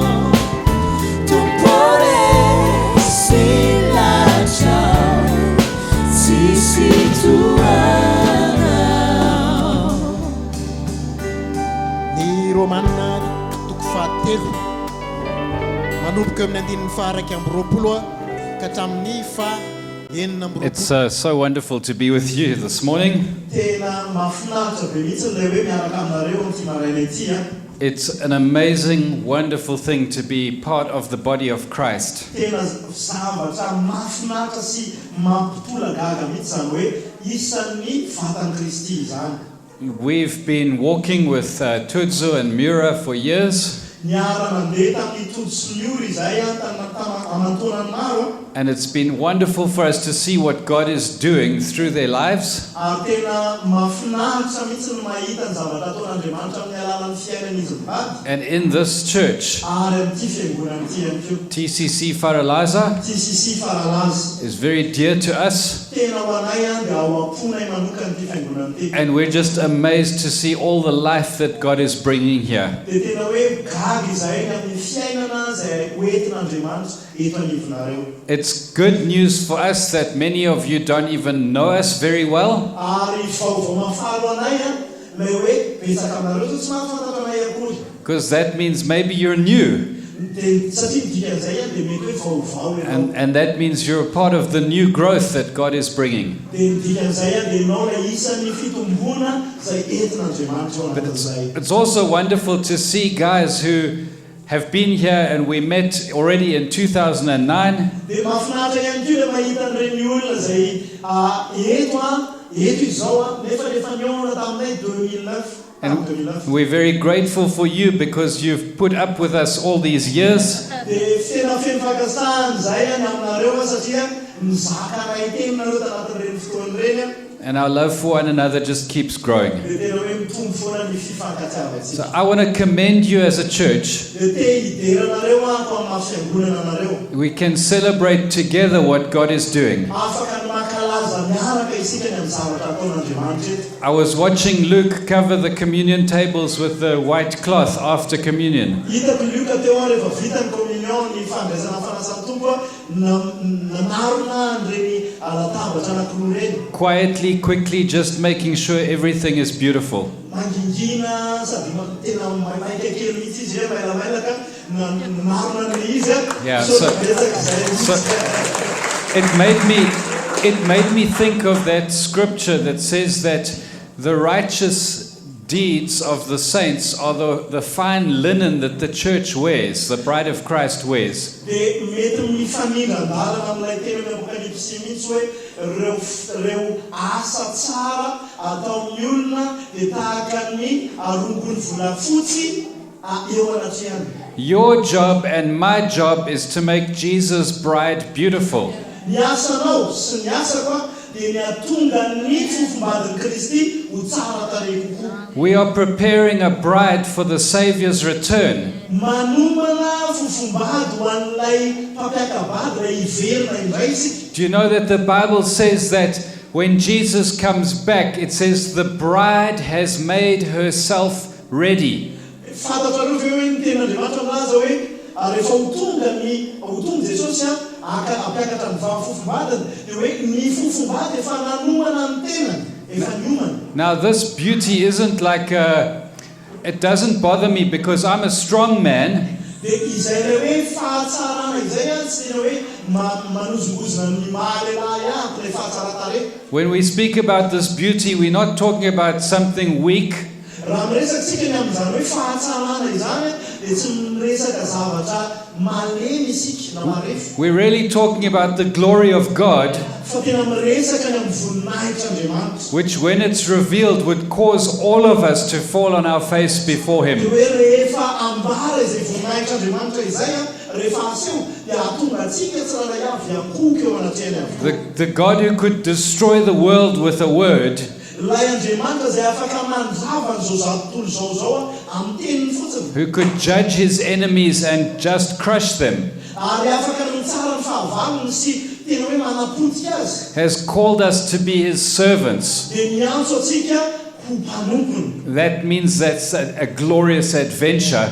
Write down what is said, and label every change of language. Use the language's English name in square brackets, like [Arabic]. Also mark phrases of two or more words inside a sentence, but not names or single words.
[Malagasy] Tompo resilatra, tsisy toanao. Ny Romanina toko fahatelo manomboka amin'ny andinin'ny faharaiky amby roapolo ka hatramin'ny fahaenina amby [English] It's [Malagasy] roapolo. [English] so wonderful to be with you this morning. [Malagasy] Tena mahafinaritra be mihitsy ilay hoe miaraka aminareo amin'ity maraina ity a. [English] It's an amazing, wonderful thing to be part of the body of Christ. [Malagasy] Tena zavatra mahafinaritra sy mampitolagaga mihitsy zany hoe isan'ny vatan'i Kristy zany. [English] We've been walking with Tudzo and Mura for years, [Malagasy] Niara nandeha tamin'ny Todo sy Miora izay amantonany maro [English] and it's been wonderful for us to see what God is doing through their lives. [Malagasy] ary tena mahafinaritra mihitsy ny mahita ny zavatra ataon'Andriamanitra amin'ny alalan'ny fiainan'izy mivady [English] And in this church, [Malagasy] ary amin'ity fiangonana ity ihany koa. [English] TCC Faralaza [Malagasy] TCC Faralaza [English] is very dear to us, [Malagasy] tena ho anay a dia ao am-ponay manokana ity fiangonana ity. [English] and we're just amazed to see all the life that God is bringing here. [Malagasy] Dia tena hoe gaga izahay ny amin'ny fiainana izay hoentin'Andriamanitra eto anivonareo. [English] It's good news for us that many of you don't even know us very well. [Malagasy] Ary vaovao mafaro anay a ilay hoe betsaka aminareo zao tsy mahafantatra anay akory. [English] Because that means maybe you're new, [Malagasy] Dia satria midika an'izay a dia mety hoe vaovao ianao. [English] and that means you're a part of the new growth that God is bringing. [Malagasy] Dia midika an'izay a dia ianao ilay isan'ny fitombona izay entin'Andriamanitra eo anatin'izay. [English] It's also wonderful to see guys who have been here and we met already in 2009, [Malagasy] Dia mahafinaritra ihany koa ilay mahita an'ireny olona izay eto izao a nefa nihaona taminay 2009. [English] and we're very grateful for you because you've put up with us all these years. [Malagasy] Dia tena feno fankasahana izay any aminareo a satria mizaka anay teninareo tanatin'ireny fotoan'ireny a. [English] And our love for one another just keeps growing. [Malagasy] Dia tena hoe mitombo foana ny fifankatiavantsika. [English] So I want to commend you as a church. [Malagasy] Dia te hideranareo ako amin'ny fiangonana anareo. [English] We can celebrate together what God is doing. [Malagasy] Afaka ny mankalaza miaraka isika ny amin'ny zavatra ataon'Andriamanitra eto. [English] I was watching Luke cover the communion tables with the white cloth after communion. [Malagasy] Hitako Luka teo a rehefa vita ny communion ny fandraisana fanasana tombo a nanarona an'ireny latabatra anankiroa ireny. [English] Quietly, quickly, just making sure everything is beautiful. [Malagasy] Mangingina sady tena maika kely mihitsy izy hoe mailamailaka nanarona an'ilay izy a. [English] Yeah, [Malagasy] So betsaka izay. [English] It made me think of that scripture that says that the righteous deeds of the saints are the fine linen that the church wears, the bride of Christ wears. [Malagasy] Dia mety mifanindran-dalana amin'ilay teny amin'ny Apokalipsy mihitsy hoe ireo asa tsara ataon'ny olona dia tahaka ny arongony volafotsy eo anatrehany. [English] Your job and my job is to make Jesus' bride beautiful. [Malagasy] Ny asanao sy ny asako a dia ny atonga ny fofombadin'i Kristy ho tsara tarehy kokoa. [English] We are preparing a bride for the Savior's return. [Malagasy] Manomana fofombady ho an'ilay mpampiakabady ilay hiverina indray isika. [English] Do you know that the Bible says that when Jesus comes back, it says the bride has made herself ready. [Malagasy] fantatrareo ve hoe ny ten'Andriamanitra milaza hoe rehefa ho tonga Jesosy ampiakatra ny fofom-badiny dia hoe ny fofom-bady efa nanomana ny tenany efa niomana. [English] Now, this beauty isn't like it doesn't bother me because I'm a strong man. [Malagasy] Dia izay ilay hoe fahatsarana izay tsy tena hoe manozongozona ny mahalehilahy ato ilay fahatsarantare. [English] When we speak about this beauty, we're not talking about something weak. [Malagasy] Raha miresatsika ny amin'izany hoe fahatsarana izany dia tsy miresaka zavatra malemy isika na marefo. [English] We're really talking about the glory of God, [Malagasy] Fa tena miresaka ny amin'ny voninahitr'Andriamanitra. [English] which when it's revealed would cause all of us to fall on our face before [Malagasy] Dia [English] Him. [Malagasy] hoe rehefa ambara izay voninahitr'Andriamanitra izay rehefa aseho dia ahatonga antsika tsirairay avy akoky eo anatrehany avokoa. [English] The God who could destroy the world with a word [Malagasy] Ilay Andriamanitra izay afaka mandrava an'izao tontolo izao amin'ny teniny fotsiny. [English] who could judge His enemies and just crush them, [Malagasy] Ary afaka mitsara ny fahavalony sy tena hoe manapotika azy. [English] has called us to be His servants. [Malagasy] Dia miantso atsika ho mpanompony. [English] That means that's a glorious adventure.